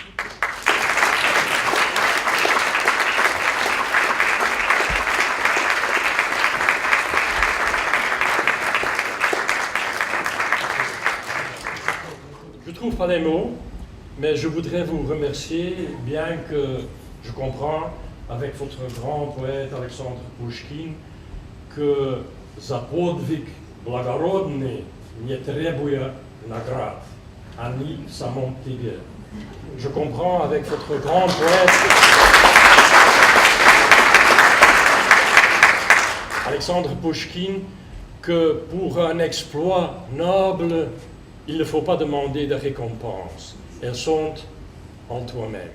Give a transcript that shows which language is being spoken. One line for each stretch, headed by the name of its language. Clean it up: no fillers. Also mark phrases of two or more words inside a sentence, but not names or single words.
French: Je ne trouve pas les mots, mais je voudrais vous remercier, bien que je comprends, avec votre grand poète Alexandre Pouchkine, que
Russian: за подвиг благородный не требуя наград, они в самом тебе.
French: Je comprends avec votre grand poète Alexandre Pouchkine que pour un exploit noble, il ne faut pas demander de récompense. Elles sont en toi-même.